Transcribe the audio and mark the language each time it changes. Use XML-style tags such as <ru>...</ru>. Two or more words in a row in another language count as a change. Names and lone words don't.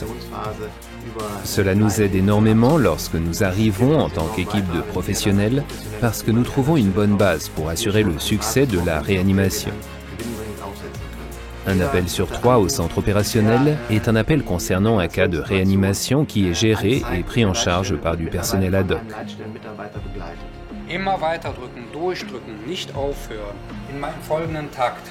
<fr>Cela nous aide énormément lorsque nous arrivons en tant qu'équipe de professionnels parce que nous trouvons une bonne base pour assurer le succès de la réanimation. Un appel sur 3 au centre opérationnel est un appel concernant un cas de réanimation qui est géré et pris en charge par du personnel ad hoc.</fr> <de>Immer weiter drücken, durchdrücken, nicht aufhören. In meinem folgenden Takt.</de>